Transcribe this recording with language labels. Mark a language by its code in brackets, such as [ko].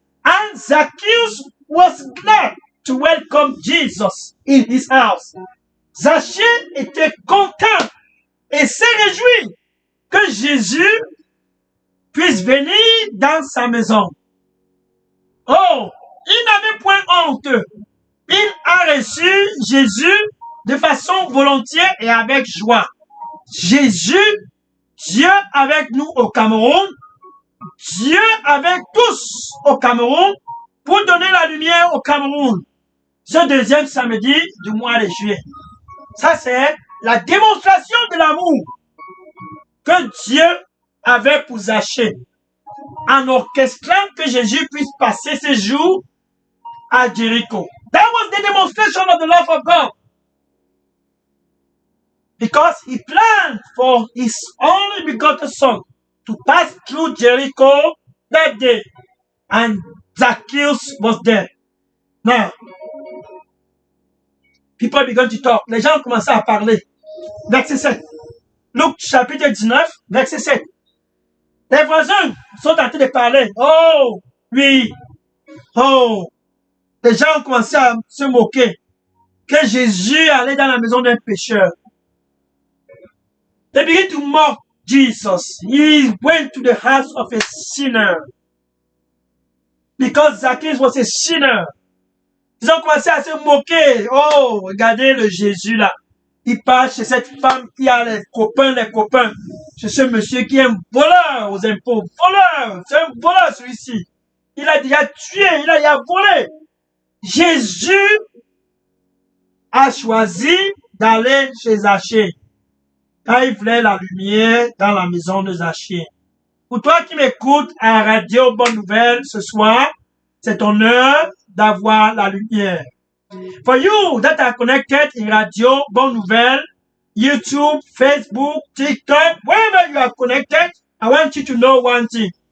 [en] And Zacchaeus was glad to welcome Jesus in his house. [fr] Zachée était content et s'est réjoui que Jésus puisse venir dans sa maison. Oh, il n'avait point honte. Il a reçu Jésus de façon volontiers et avec joie. Jésus, Dieu avec nous au Cameroun, Dieu avec tous au Cameroun, pour donner la lumière au Cameroun. Ce deuxième samedi du mois de juillet. Ça, c'est la démonstration de l'amour que Dieu avait pour Zachée, en orchestrant que Jésus puisse passer ses jours à Jericho. [en] That was the demonstration of the love of God. Because he planned for his only begotten son to pass through Jericho that day. And Zacchaeus was there. Now, people began to talk. [fr] Les gens commençaient à parler. Verset 7. Luc chapitre 19, verset 7. Les voisins sont en train de parler. Oh, oui. Oh. Les gens ont commencé à se moquer que Jésus allait dans la maison d'un pécheur. [en] They began to mock Jesus. He went to the house of a sinner. Because Zacchaeus was a sinner. [fr] Ils ont commencé à se moquer. Oh, regardez le Jésus là. Il passe chez cette femme qui a les copains. Chez ce monsieur qui est un voleur aux impôts. Voleur! C'est un voleur celui-ci. Il a déjà tué, il a volé. Jésus a choisi d'aller chez Zachée. Quand il voulait la lumière dans la maison de Zachée. Pour toi qui m'écoutes à Radio Bonne Nouvelle ce soir, c'est ton heure d'avoir la lumière. [en] For you that are connected in Radio Bonne Nouvelle, YouTube, Facebook, TikTok, wherever you are connected, I want you to know one thing.